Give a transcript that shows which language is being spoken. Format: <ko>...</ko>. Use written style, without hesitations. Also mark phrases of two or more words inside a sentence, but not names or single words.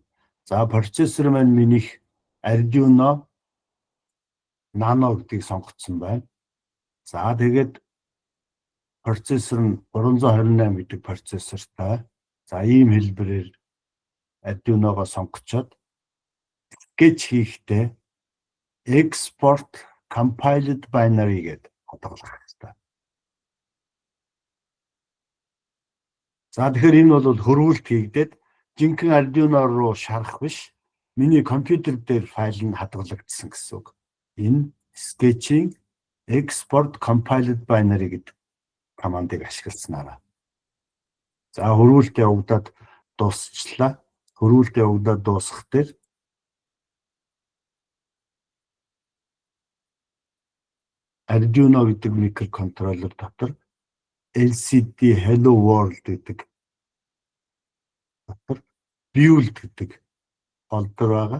<mn>За процессор маань минийх Arduino Nano гэдгийг сонгоцсон байна. За тэгээд процессор нь 328 гэдэг процессортай. За ийм хэлбэрээр Arduino-го сонгочоод sketch хийхдээ</mn> <en>export compiled binary</en> <mn>гэдэг хадгалах хэрэгтэй. За тэгэхээр энэ бол хөрвүүлт хийгдээд жинхэнэ Arduino руу шарах биш. Миний компьютер дээр файл нь хадгалагдсан гэсэн үг. Энэ</mn> <en>sketching export compiled binary</en> <mn>гэдэг командыг ашигласнараа. За хөрвүүлт явагдаад дуусчлаа. Хөрвүүлт явагдаад дуусах дээр Arduino гэдэг микроконтроллер дотор LCD Hello World гэдэг дотор build гэдэг фолдер байгаа.</mn>